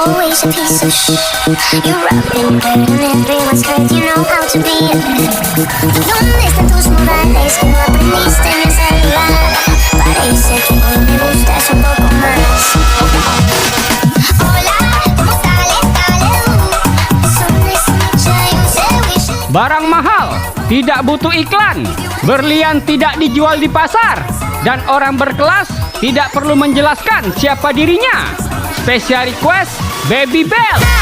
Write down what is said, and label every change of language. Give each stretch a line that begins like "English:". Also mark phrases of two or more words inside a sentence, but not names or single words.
English: always a piece of shit. You're rubbing dirt on everyone's skirt. You know how to be a
Spanish: ¿Dónde están tus modales que no aprendiste en el celular? Parece que hoy me gustas un poco más. Hola, ¿cómo sales?
Indonesian: Barang mahal, tidak butuh iklan. Berlian tidak dijual di pasar. Dan orang berkelas tidak perlu menjelaskan siapa dirinya.
English: Special request, Baby Bell.